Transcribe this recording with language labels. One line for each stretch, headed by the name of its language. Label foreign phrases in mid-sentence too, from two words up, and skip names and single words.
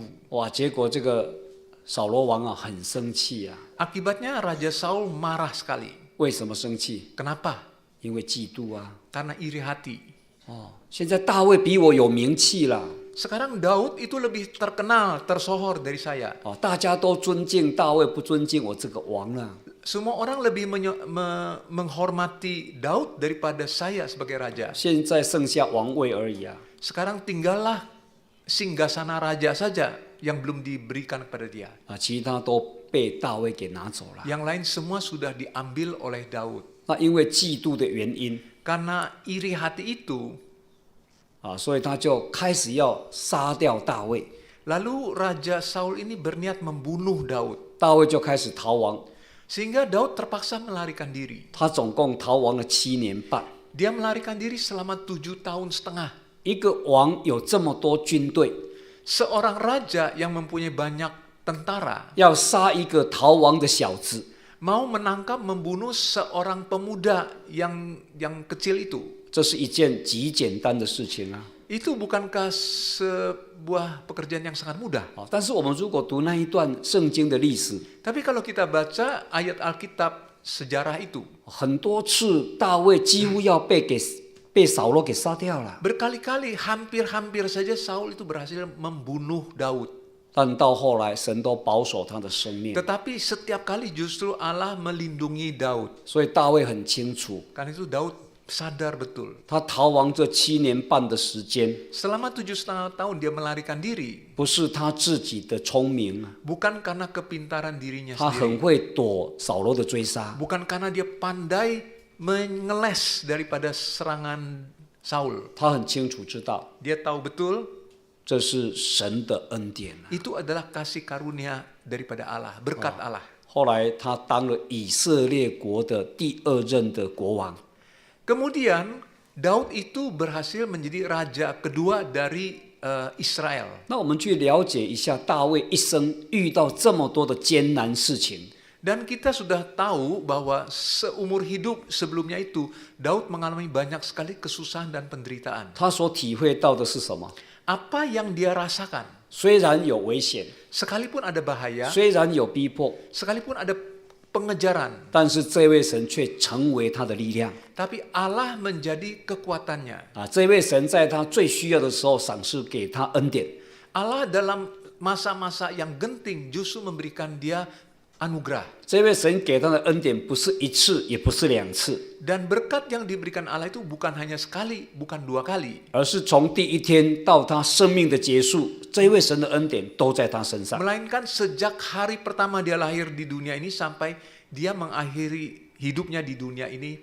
Chinese: 结果这个扫罗王很生气啊。
Indonesian: Akibatnya Raja Saul marah sekali.
Chinese: 为什么生气？
Indonesian: Kenapa?
Chinese: 因为嫉妒啊。
Indonesian: Karena iri hati.
Chinese: 现在大卫比我有名气了。
Indonesian: Sekarang Daud itu lebih terkenal, tersohor dari saya.
Chinese: 大家都尊敬大卫，不尊敬我这个王了。
Indonesian: Semua orang lebih menghormati Daud daripada saya sebagai raja.
Chinese: 现在剩下王位而已啊。
Indonesian: Sekarang tinggallah singgasana raja saja yang belum diberikan kepada dia.
Chinese: 其他都被大卫给拿走了。
Indonesian: Yang lain semua sudah diambil oleh Daud.
Chinese: 因为嫉妒的原因，
Indonesian: Karena iri hati itu,
Chinese: 所以他就开始要杀掉大卫。
Indonesian: lalu Raja Saul ini berniat membunuh Daud.
Chinese: 大卫就开始逃亡，
Indonesian: Sehingga Daud terpaksa melarikan diri.
Chinese: 他总共逃亡了7年半。
Indonesian: Dia melarikan diri selama 7 tahun setengah.
Chinese: 一个王有这么多军队，
Indonesian: Seorang raja yang mempunyai banyak tentara
Chinese: 要杀一个逃亡的小子，
Indonesian: mau menangkap membunuh seorang pemuda yang kecil itu.
Chinese: 这是一件极简单的事情啊。
Indonesian: Itu bukankah sebuah pekerjaan yang sangat mudah?
Chinese: 但是我们如果读那一段圣经的历史，
Indonesian: Tapi kalau kita baca ayat Alkitab sejarah itu,
Chinese: 很多次大卫几乎要被扫罗给杀掉了，
Indonesian: berkali-kali hampir-hampir saja Saul itu berhasil membunuh Daud.
Chinese: 但到后来神都保守他的生命，
Indonesian: Tetapi setiap kali justru Allah melindungi Daud.
Chinese: 所以大卫很清楚，
Indonesian: Karena itu Daud sadar betul.
Chinese: 他逃亡这7年半的时间，
Indonesian: Selama 7,5 tahun dia melarikan diri,
Chinese: 不是他自己的聪明，
Indonesian: bukan karena kepintaran dirinya
Chinese: 他很
Indonesian: sendiri,
Chinese: 会躲扫罗的追杀，
Indonesian: bukan karena dia pandai mengeles daripada serangan Saul.
Chinese: 他很清楚知道
Indonesian: Dia tahu betul
Chinese: 这是神的恩典。
Indonesian: itu adalah kasih karunia daripada Allah, berkat Allah.
Chinese: 后来他当了以色列国的第2任的国王。
Indonesian: Kemudian Daud itu berhasil menjadi raja kedua dari Israel.
Chinese: 那我们去了解一下大卫一生遇到这么多的艰难事情，
Indonesian: Dan kita sudah tahu bahwa seumur hidup sebelumnya itu Daud mengalami banyak sekali kesusahan dan penderitaan.
Chinese: 他所体会到的是什么？
Indonesian: Apa yang dia rasakan?
Chinese: 虽然有危险，
Indonesian: Sekalipun ada bahaya,
Chinese: 虽然有逼迫，
Indonesian: sekalipun ada pengejaran,
Chinese: 但是这位神却成为他的力量
Indonesian: tapi Allah menjadi kekuatannya.
Chinese: 这位神在他最需要的时候赏赐给他恩典
Indonesian: Allah dalam masa-masa yang genting justru memberikan dia anugerah.
Chinese: 这位神给他的恩典不是一次，也不是两次，
Indonesian: Dan berkat yang diberikan Allah itu bukan hanya sekali, bukan 2 kali.
Chinese: 而是从第一天到他生命的结束，这位神的恩典都在他身上。
Indonesian: Melainkan sejak hari pertama dia lahir di dunia ini sampai dia mengakhiri hidupnya di dunia ini,